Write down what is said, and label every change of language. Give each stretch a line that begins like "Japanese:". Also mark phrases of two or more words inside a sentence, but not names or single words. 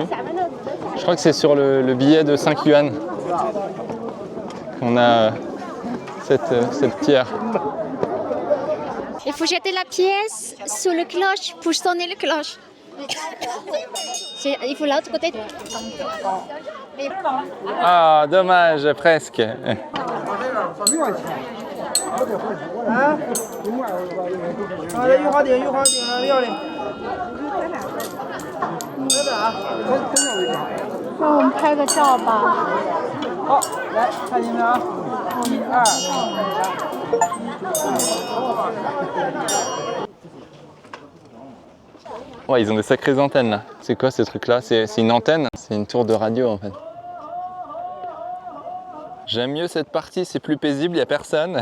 French: Je crois que c'est sur le billet de 5 yuan qu'on a cette pierre. Il faut jeter la pièce sous le cloche pour sonner le cloche. Il faut l'autre côté. Ah, dommage, presque.
Chinese: 让我们拍个照吧。好，来看见没有？1、2。
French: Ouais, ils ont des sacrées antennes là. C'est quoi ce truc là? C'est une antenne? C'est une tour de radio en fait. J'aime mieux cette partie, c'est plus paisible, il n'y a personne.